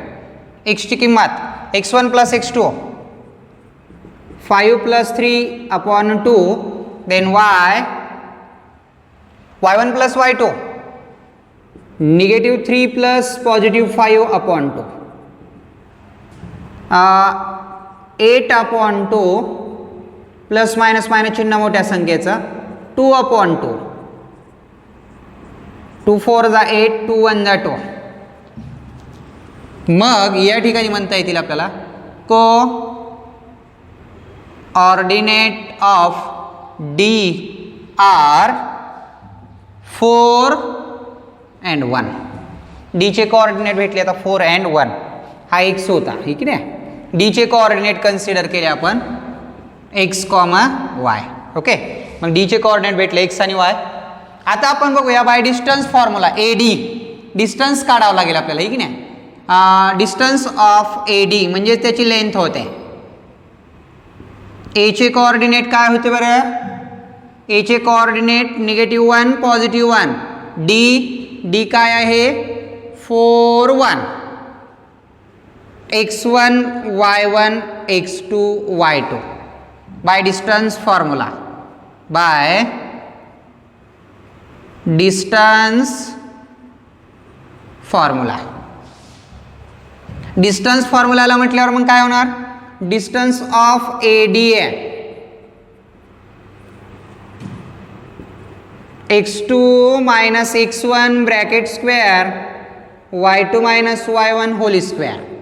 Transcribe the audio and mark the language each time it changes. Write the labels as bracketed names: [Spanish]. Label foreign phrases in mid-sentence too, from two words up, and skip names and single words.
[Marathi] x ची किंमत [English] x1 plus x2 5 plus 3 upon 2, then y1 plus y2 -3 plus +5 upon 2, 8 upon 2 plus minus minus [Marathi] चिन्ह मोठ्या संख्येचा [English] 2 अपॉन 2, 2 4 जा 8, 2 1 जा 2. [Marathi] मग या ठिकाणी म्हणता येतील आपल्याला [English] co ordinate of D are 4 and 1. [Marathi] D चे कोऑर्डिनेट भेटले आता 4 and 1. हा x होता ठीक आहे. D चे कोऑर्डिनेट कन्सिडर केले आपण x, y. ओके. मग D चे कोऑर्डिनेट भेटले x आणि y. आता आपण बघूया [English] by distance formula [Marathi] AD डिस्टन्स काढावं लागेल आपल्याला ठीक आहे. [English] distance of A D [Marathi] म्हणजे त्याची लेंथ होते. एचे कोऑर्डिनेट काय होते बरं? एचे कोऑर्डिनेट -1 +1. डी काय आहे? 4 1. [English] x1 y1 x2 y2 by distance formula. by distance formula. distance formulala [Marathi] म्हटल्यावर मग काय होणार? [English] distance of A D आहे x2 - x1 bracket square y2 - y1 whole square.